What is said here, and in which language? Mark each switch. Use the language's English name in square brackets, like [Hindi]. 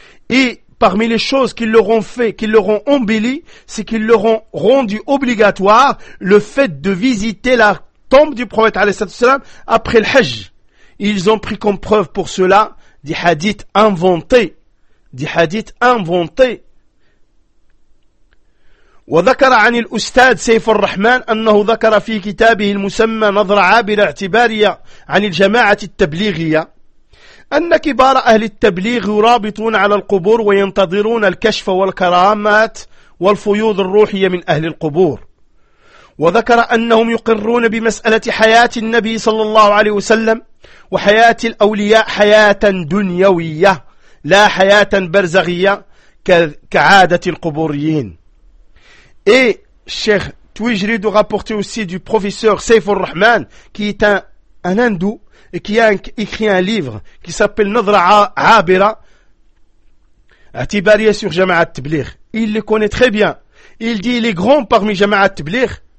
[French] Et parmi les choses qu'ils leur ont fait, qu'ils leur ont embelli, c'est qu'ils leur ont rendu obligatoire le fait de visiter la tombe du prophète alayhi salam après le hajj. Ils ont pris comme preuve pour cela des hadiths inventés. Des hadiths inventés. [Arabic] وذكر عن الأستاذ سيف الرحمن أنه ذكر في كتابه المسمى نظرة عابرة اعتبارية عن الجماعة التبليغية أن كبار أهل التبليغ يرابطون على القبور وينتظرون الكشف والكرامات والفيوض الروحية من أهل القبور. وذكر أنهم يقرون بمسألة حياة النبي صلى الله عليه وسلم وحياة الأولياء حياة دنيوية لا حياة برزغية كعادة القبوريين. [French] Et Cheikh Toujri de rapporter aussi du professeur Saif al-Rahman, qui est un hindou et qui a écrit un livre qui s'appelle Nadra Abira Atibariya sur Jama'at Tabligh. Il le connaît très bien. Il dit qu'il est grand parmi Jama'at Tabligh.